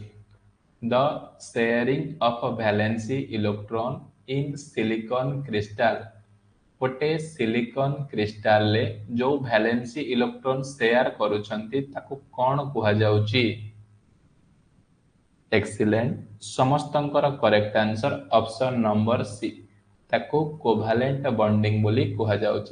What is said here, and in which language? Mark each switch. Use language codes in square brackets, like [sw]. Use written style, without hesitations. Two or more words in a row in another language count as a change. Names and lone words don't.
[en] The sharing of a valency electron in silicon crystal. [or] ଗୋଟେ [en] silicon crystal [or] ଲେ ଯୋ [en] valency electron [or] ଶେୟାର କରୁଛନ୍ତି ତାକୁ କଣ କୁହା ଯାଉଛି? एक्सीलेंट। ସମସ୍ତଙ୍କର [en] correct answer option number C, [or] ତାକୁ [en] covalent bonding [or] ବୋଲି କୁହା ଯାଉଛି।